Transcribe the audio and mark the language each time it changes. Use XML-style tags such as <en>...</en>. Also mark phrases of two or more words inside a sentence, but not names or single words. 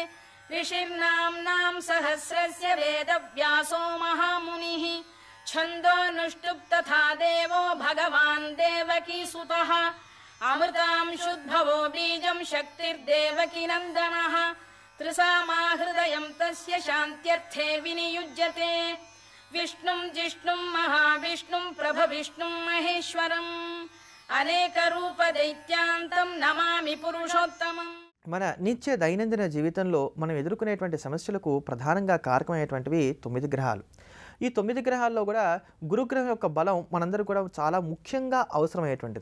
<sa>ऋषिर्नाम्नां सहस्रस्य वेदव्यासो महामुनिः छन्दोऽनुष्टुप् तथा देवो भगवान् देवकीसुतः अमृतांशुद्भवो बीजं शक्तिर्देवकी नन्दनः त्रिसामाहृदयं तस्य शान्त्यर्थे विनियुज्यते विष्णुं जिष्णुं महाविष्णुं प्रभविष्णुं महेश्वरम् అనేకరూపదైత్యాంతం నమామి పురుషోత్తమం.</sa> <te>మన నిత్య దైనందిన జీవితంలో మనం ఎదుర్కొనేటువంటి సమస్యలకు ప్రధానంగా కారకమైనటువంటివి 9 గ్రహాలు. ఈ 9 గ్రహాల్లో కూడా గురుగ్రహం యొక్క బలం మనందరూ కూడా చాలా ముఖ్యంగా అవసరమైనటువంటిది.</te>